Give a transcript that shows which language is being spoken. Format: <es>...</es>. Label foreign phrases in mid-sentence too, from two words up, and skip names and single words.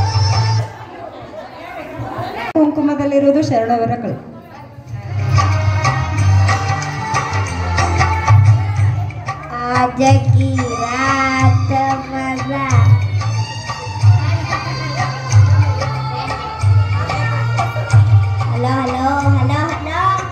<kn>ಕುಂಕುಮದಲ್ಲಿರುವುದು ಶರಣವರ ಕಳೆ.</kn> <hi>आज की रात मजा</hi> <en>hello hello hello hello</en>